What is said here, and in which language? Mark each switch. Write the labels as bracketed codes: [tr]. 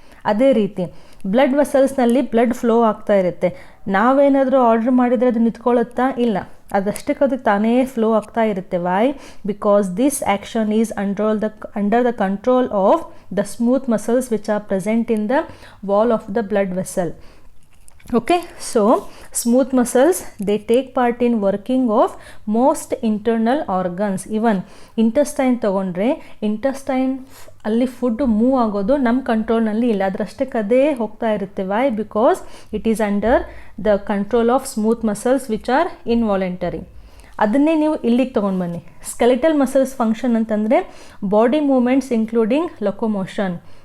[kn] ಅದೇ ರೀತಿ blood ವೆಸಲ್ಸ್ನಲ್ಲಿ blood flow ಆಗ್ತಾ ಇರುತ್ತೆ. ನಾವೇನಾದರೂ ಆರ್ಡ್ರ್ ಮಾಡಿದರೆ ಅದು ನಿಂತ್ಕೊಳ್ಳುತ್ತಾ? ಇಲ್ಲ, ಅದಷ್ಟಕ್ಕೆ ಅದು ತಾನೇ ಫ್ಲೋ ಆಗ್ತಾ ಇರುತ್ತೆ. Y? [en] Because this action is under the control of the smooth muscles which are present in the wall of the blood vessel. Okay, so smooth muscles, they take part in working of most internal organs. Even intestine [kn] ತಗೊಂಡ್ರೆ intestine ಅಲ್ಲಿ food move ಆಗೋದು ನಮ್ಮ ಕಂಟ್ರೋಲ್ನಲ್ಲಿ ಇಲ್ಲ, ಅದರಷ್ಟಕ್ಕೆ ಅದೇ ಹೋಗ್ತಾ ಇರುತ್ತೆ. Y? [en] Because it is under the control of smooth muscles which are involuntary. [kn] ಅದನ್ನೇ ನೀವು ಇಲ್ಲಿಗೆ ತೊಗೊಂಡು ಬನ್ನಿ. [en] Skeletal muscles function ಅಂತಂದರೆ body movements including locomotion.